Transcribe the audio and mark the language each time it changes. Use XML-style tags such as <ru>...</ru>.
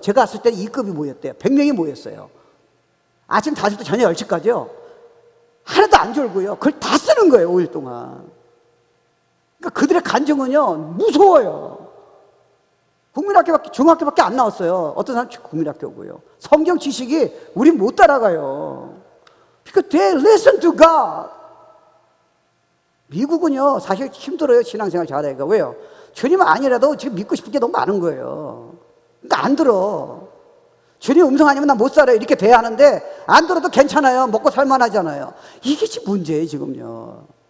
<ko>제가 갔을 때 2급이 모였대요. 100명이 모였어요. 아침 5시부터 저녁 10시까지요. 하나도 안 졸고요. 그걸 다 쓰는 거예요, 5일 동안. 그러니까 그들의 간증은요, 무서워요. 국민학교밖에, 중학교밖에 안 나왔어요. 어떤 사람 국민학교고요. 성경 지식이 우린 못 따라가요. 그러니까</ko> <en>they listen to God.</en> <ko>미국은요, 사실 힘들어요, 신앙생활 잘하기가. 왜요? 주님은 아니라도 지금 믿고 싶은 게 너무 많은 거예요. 그러니까 안 들어. 주님 음성 아니면 나 못 살아요. 이렇게 돼야 하는데, 안 들어도 괜찮아요. 먹고 살만하잖아요. 이게 지금 문제예요, 지금요.</ko>